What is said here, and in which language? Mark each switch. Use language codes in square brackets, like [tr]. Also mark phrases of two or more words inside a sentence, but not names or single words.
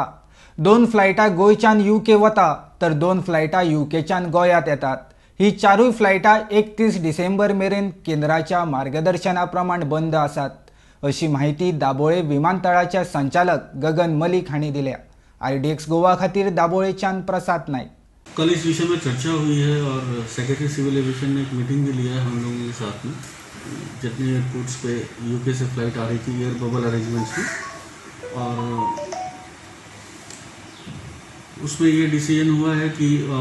[kok] 2 फ्लायटा गोयच्यान UK वता तर 2 फ्लायटा UKच्यान गोयात येतात। ही 4 फ्लायटा 31 डिसेंबर मेरेन केंद्राच्या मार्गदर्शना प्रमाण बंद आसात, अशी माहिती दाबोळे विमानतळाचे संचालक गगन मलिक हांणी दिल्या। RDX गोवा खातीर दाबोळेच्यान प्रसाद नाईक। [hi] कल इस विषय में चर्चा हुई है और [en] secretary civil aviation [hi] ने एक मीटिंग भी लिया है हम लोगों के साथ में। जितने एयरपोर्ट्स पे यूके से फ्लाइट आ रही थी [en] air bubble arrangements [hi] की, और उसमें ये डिसीजन हुआ है कि